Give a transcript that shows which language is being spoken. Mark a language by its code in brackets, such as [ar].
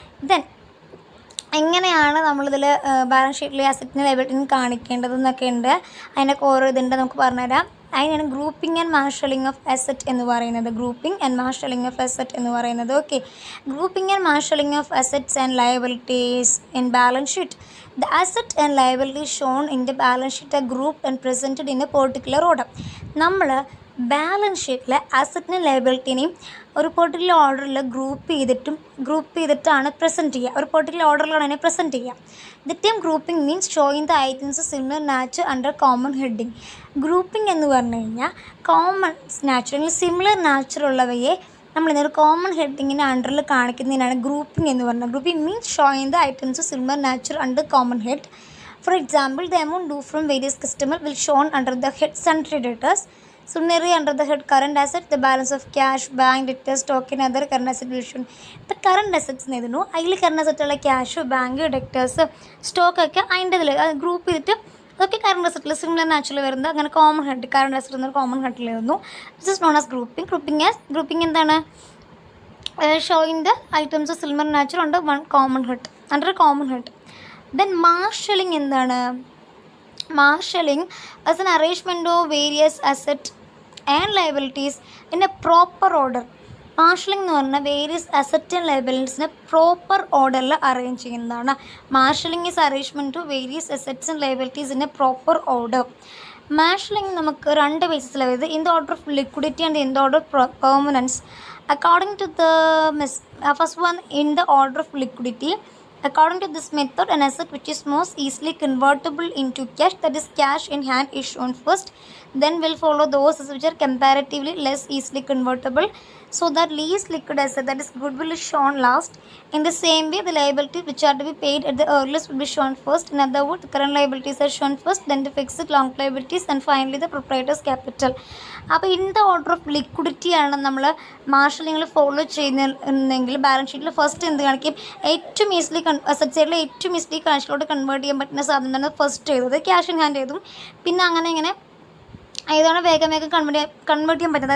[ml] Then എങ്ങനെയാണ് നമ്മളിതിൽ balance ഷീറ്റിൽ അസറ്റിന് ലയബിലിറ്റിന് കാണിക്കേണ്ടതെന്നൊക്കെ ഉണ്ട്. അതിനൊക്കെ ഓരോ ഇതുണ്ട്, നമുക്ക് പറഞ്ഞുതരാം. അതിനാണ് grouping and marshalling of asset എന്ന് പറയുന്നത്. [en] grouping and marshalling of asset [ml] എന്ന് പറയുന്നത്. [en] Okay, grouping and marshalling of assets and liabilities in balance sheet. The asset and liability shown in the balance sheet are grouped and presented in a particular order. [ml] നമ്മൾ balance ഷീറ്റിലെ അസറ്റിനെയും ലയബിലിറ്റിനെയും ഒരു particular ഓർഡറിൽ group ചെയ്തിട്ടാണ് present ചെയ്യുക. ഒരു particular ഓർഡറിലാണ് അതിനെ present ചെയ്യുക. [en] The time grouping means showing the items similar nature under common heading. [ml] Grouping എന്ന് പറഞ്ഞു കഴിഞ്ഞാൽ കോമൺ നാച്ചർ അല്ലെങ്കിൽ സിമിലർ നാച്ചർ ഉള്ളവയെ നമ്മളിതൊരു കോമൺ ഹെഡിങ്ങിൻ്റെ അണ്ടറിൽ കാണിക്കുന്നതിനാണ് ഗ്രൂപ്പിംഗ് എന്ന് പറയുന്നത്. [en] Grouping means showing the items similar nature under common head. For example, the amount due from various customer will shown under the head sundry debtors. Similarly, under the head current asset, the balance of cash, bank, debtors, stock and other current asset will shown. [ml] ഇപ്പോൾ current assets എഴുതുന്നു, അതിൽ current അസറ്റുള്ള cash, bank, ഡെക്ടേഴ്സ്, സ്റ്റോക്കൊക്കെ അതിൻ്റെ ഇതിൽ group ചെയ്തിട്ട് അതൊക്കെ current അസറ്റിൽ similar natural വരുന്നത്. അങ്ങനെ common head current asset എന്നൊരു കോമൺ ഹെഡിൽ എഴുതുന്നു. [en] This is known as grouping. [ml] Grouping എന്താണ്, [en] showing the items similar natural [ml] ഉണ്ട് one common head. [en] Under common head. [ml] Then marshalling എന്താണ്? [en] Marshalling as an arrangement of various assets and liabilities in a proper order. [ml] Marshalling എന്ന് പറഞ്ഞാൽ various asset and ലയബിലിറ്റീസിനെ proper ഓർഡറിൽ arrange ചെയ്യുന്നതാണ്. [en] Marshalling is arrangement to various assets and liabilities in a proper order. [ml] Marshalling നമുക്ക് രണ്ട് ബേസിസിലാണ് വരുന്നത്. [en] In the order of liquidity and in the order of permanence. According to the first one, in the order of liquidity, according to this method, an asset which is most easily convertible into cash, that is cash in hand, is shown first. Then will follow those assets which are comparatively less easily convertible, so that least liquid asset, that is goodwill, is shown last. In the same way, the liabilities which are to be paid at the earliest will be shown first. In other words, the current liabilities are shown first, then the fixed long liabilities, and finally the proprietor's capital. [ml] അപ്പോൾ in the order of ലിക്വിഡിറ്റിയാണ് നമ്മൾ മാർഷലിങ്ങിൽ follow ചെയ്യുന്നതെങ്കിൽ balance ഷീറ്റിൽ first എന്ത് കാണിക്കും? ഏറ്റവും easily asset സൈഡിൽ ഏറ്റവും easily ക്യാഷിലോട്ട് convert ചെയ്യാൻ പറ്റുന്ന സാധനമാണ് ഫസ്റ്റ് ചെയ്തത്, ക്യാഷ് ഇൻ ഹാൻഡ് ചെയ്തും. പിന്നെ അങ്ങനെ ഇങ്ങനെ ഏതാണ് വേഗം കൺവേർട്ട് ചെയ്യാൻ പറ്റുന്നത്.